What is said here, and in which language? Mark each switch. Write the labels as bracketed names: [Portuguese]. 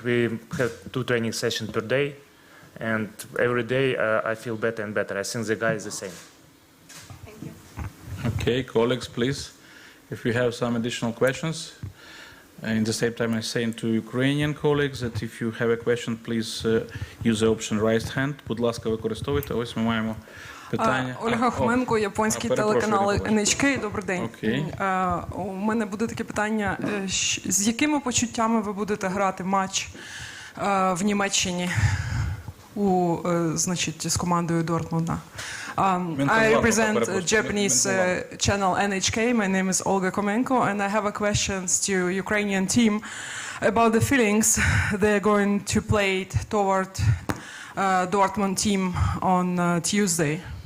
[English] We have 2 training sessions per day, and every day I feel better and better. I think the guy is the same. Thank you. Okay, colleagues, please, if you have some additional questions. In the same time, I'm saying to Ukrainian colleagues that if you have a question, please use the option raised hand. [Ukrainian] Будь ласка, використовуйте. Ось ми маємо питання. Ольга Хоменко, японський телеканал NHK. Добрий день. [English] Okay. [Ukrainian] У мене буде таке питання. З якими почуттями ви будете грати матч в Німеччині значить, з командою Дортмунда? [English] I represent Japanese channel NHK. My name is Olga Komenko, and I have a question to Ukrainian team about the feelings they're going to play toward Dortmund team on Tuesday.